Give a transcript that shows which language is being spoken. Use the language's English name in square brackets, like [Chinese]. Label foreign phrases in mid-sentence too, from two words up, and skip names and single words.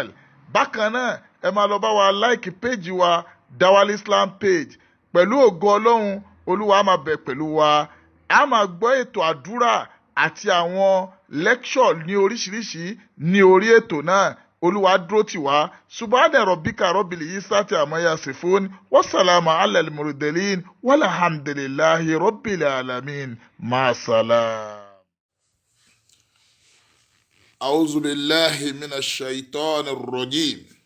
[Yoruba] Bákan náà ẹ máa lọ bá wa [English] like page [Yoruba] wa Dawal Islam page. Pẹ̀lú ògo Ọlọ́run Olúwa máa bẹ̀ pẹ̀lú wa. A máa gbọ́ ètò àdúrà àti àwọn lecture ní oríṣiríṣi ní orí ètò náà. Olúwa dúró tì wá. [Arabic] سبحان ربك رب العزة عما يصفون. وسلام على المرسلين والحمد لله رب العالمين. مع السلامة. أعوذ بالله من الشيطان الرجيم.